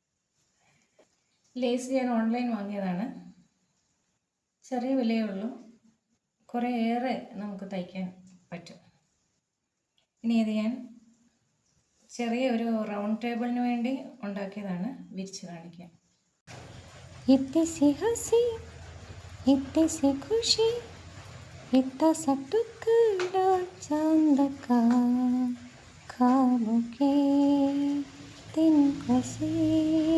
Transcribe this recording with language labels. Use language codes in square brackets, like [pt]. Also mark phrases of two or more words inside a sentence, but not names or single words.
[ml] ലേസ് ഞാൻ ഓൺലൈൻ വാങ്ങിയതാണ്. ചെറിയ വിലയേ ഉള്ളൂ, കുറേയേറെ നമുക്ക് തയ്ക്കാൻ പറ്റും. ഇനി ഇത് ഞാൻ ചെറിയ ഒരു റൗണ്ട് ടേബിളിന് വേണ്ടി ഉണ്ടാക്കിയതാണ്, വിരിച്ച് കാണിക്കാൻ. [hi] इतनी सी हंसी इतनी सी खुशी इतना सा टुकड़ा चांद का ख्वाबों के दिन को सी